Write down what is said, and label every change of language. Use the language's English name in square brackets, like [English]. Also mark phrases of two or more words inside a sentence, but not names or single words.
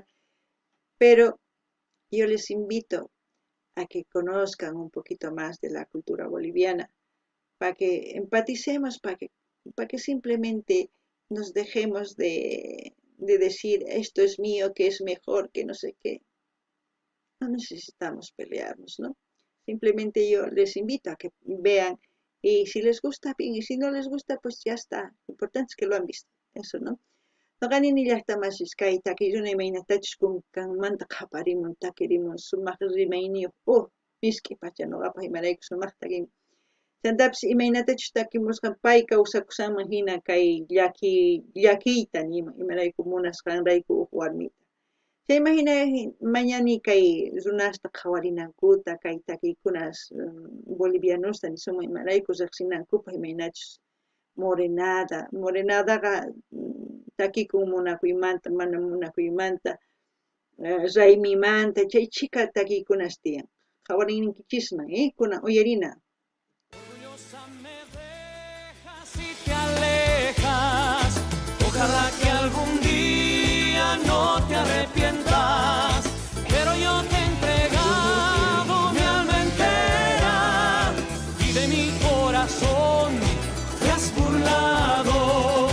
[Spanish] Pero yo les invito a que conozcan un poquito más de la cultura boliviana, para que empaticemos, para que simplemente nos dejemos de decir esto es mío, que es mejor, que no sé qué. No necesitamos pelearnos, ¿no? Simplemente yo les invito a que vean y si les gusta, bien, y si no les gusta, pues ya está. Lo importante es que lo han visto, eso, ¿no? [Quechua] Noqanini llaqtamasis kay takiyuna imaynatachus kunkanmanta qhaparimun takirimun sumaq rimayniyuq miski pacha noqapa imarayku sumaq takin chantapis imaynatachus takimusqa pay kawsakusanman hina kay llakiyta nima imarayku munasqanrayku huk warmita chayman hina mañani kay runasta qhawarinankuta kay takiykunas bolivianusta nisuma imarayku riqsinankupaq imaynachus morenadaqa takikun munakuymanta mana munakuymanta raymimanta chay chika takiykunas tiyan qhawarinkinchisman kunan uyarina. [Spanish] Orgullosa me dejas y te alejas. Ojalá que algún día no te arrepientas. Pero yo te he entregado mi alma entera y de mi corazón te has burlado.